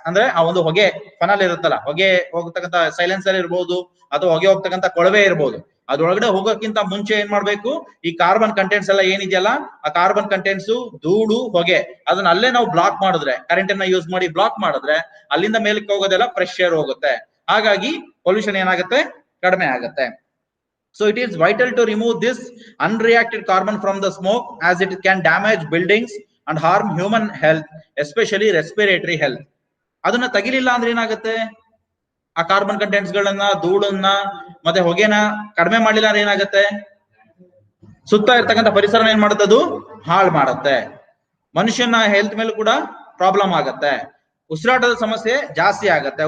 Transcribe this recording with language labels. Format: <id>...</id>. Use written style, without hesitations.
<kn>ಅಂದ್ರೆ ಆ ಒಂದು ಹೊಗೆ ಫನಲ್ ಇರುತ್ತಲ್ಲ, ಹೊಗೆ ಹೋಗ್ತಕ್ಕಂಥ ಸೈಲೆನ್ಸರ್ ಇರ್ಬೋದು ಅಥವಾ ಹೊಗೆ ಹೋಗ್ತಕ್ಕಂಥ ಕೊಳವೆ ಇರ್ಬೋದು, ಅದ್ರೊಳಗಡೆ ಹೋಗೋಕ್ಕಿಂತ ಮುಂಚೆ ಏನ್ ಮಾಡ್ಬೇಕು, ಈ ಕಾರ್ಬನ್ ಕಂಟೆಂಟ್ಸ್ ಎಲ್ಲ ಏನಿದೆಯಲ್ಲ ಆ ಕಾರ್ಬನ್ ಕಂಟೆಂಟ್ಸ್, ಧೂಳು, ಹೊಗೆ ಅದನ್ನ ಅಲ್ಲೇ ನಾವು ಬ್ಲಾಕ್ ಮಾಡಿದ್ರೆ, ಕರೆಂಟ್ ಅನ್ನ ಯೂಸ್ ಮಾಡಿ ಬ್ಲಾಕ್ ಮಾಡಿದ್ರೆ ಅಲ್ಲಿಂದ ಮೇಲಕ್ಕೆ ಹೋಗೋದೆಲ್ಲ ಫ್ರೆಶ್ ಏರ್ ಹೋಗುತ್ತೆ. ಹಾಗಾಗಿ ಪೊಲ್ಯೂಷನ್ ಏನಾಗುತ್ತೆ, ಕಡಿಮೆ ಆಗುತ್ತೆ.</kn> <en>So it is vital to remove this unreacted carbon from the smoke as it can damage buildings and harm human health, especially respiratory health.</en> <kn>ಅದನ್ನ ತೆಗಿಲಿಲ್ಲ ಅಂದ್ರೆ ಏನಾಗುತ್ತೆ, ಆ ಕಾರ್ಬನ್ ಕಂಟೆಂಟ್ಸ್ ಗಳನ್ನ, ಧೂಳನ್ನ ಮತ್ತೆ ಹೊಗೆನ ಕಡಿಮೆ ಮಾಡ್ಲಿಲ್ಲ ಅಂದ್ರೆ ಏನಾಗುತ್ತೆ, ಸುತ್ತ ಇರ್ತಕ್ಕಂಥ ಪರಿಸರ ಏನ್ ಮಾಡುತ್ತೆ, ಅದು ಹಾಳು ಮಾಡುತ್ತೆ. ಮನುಷ್ಯನ ಹೆಲ್ತ್ ಮೇಲೂ ಕೂಡ ಪ್ರಾಬ್ಲಮ್ ಆಗತ್ತೆ, ಉಸಿರಾಟದ ಸಮಸ್ಯೆ ಜಾಸ್ತಿ ಆಗತ್ತೆ.</kn>